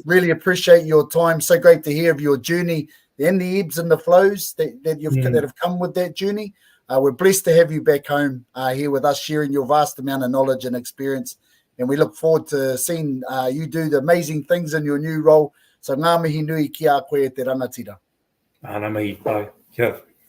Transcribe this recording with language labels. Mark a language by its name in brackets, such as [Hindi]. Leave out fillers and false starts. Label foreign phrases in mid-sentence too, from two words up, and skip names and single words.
[English] Really appreciate your time. So great to hear of your journey and the ebbs and the flows that have come with that journey. We're blessed to have you back home here with us, sharing your vast amount of knowledge and experience. And we look forward to seeing you do the amazing things in your new role. [Māori] So ngā mihi nui ki a koe te rangatira. Ana mihi, [English] bye. Yeah.